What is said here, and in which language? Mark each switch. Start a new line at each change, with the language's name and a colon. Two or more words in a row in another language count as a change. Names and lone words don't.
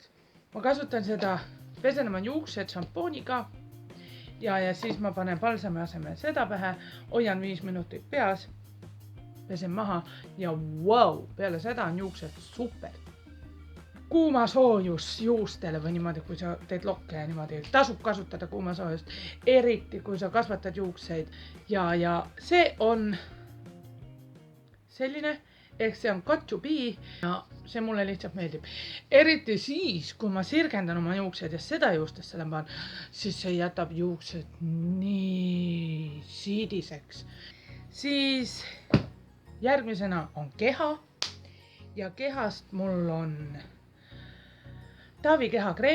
Estonian: Ma kasutan seda, pesen oma juuksed šampooniga ja siis ma panen balsami asemel seda pähe, hoian 5 minutit peas, pesen maha ja wow, peale seda on juuksed super. Kuuma soojus juustele või niimoodi, kui sa teed lokke ja niimoodi, tasub kasutada kuuma soojust, eriti kui sa kasvatad juukseid ja see on selline, ehk see on
English: got to be
Estonian: ja see mulle lihtsalt meeldib. Eriti siis, kui ma sirgendan oma juuksed ja seda juustesse lämban, siis see jätab juuksed nii siidiseks. Siis järgmisena on keha ja kehast mul on Dove'i kehakreem.